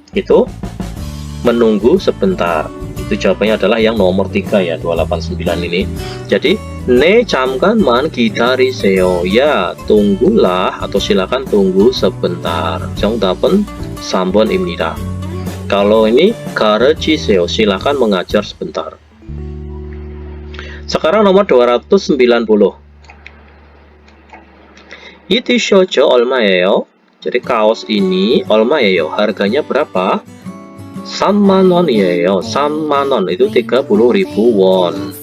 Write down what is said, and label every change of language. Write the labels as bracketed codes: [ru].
[id] Itu menunggu sebentar. Itu jawabannya adalah yang nomor 3 ya, 289 ini. [ko] Jadi 네, 잠깐만 기다리세요. [id] Ya, tunggulah atau silakan tunggu sebentar. [ko] 정답은 3번입니다. [id] Kalau ini [ko] 가르치세요, [id] silakan mengajar sebentar. Sekarang nomor 290. [ko] 이 티셔츠 얼마예요? [id] Jadi kaos ini [ko] 얼마예요? [id] Harganya berapa? [ko] 3만 원이에요. 3만 원 [id] itu 30.000 won.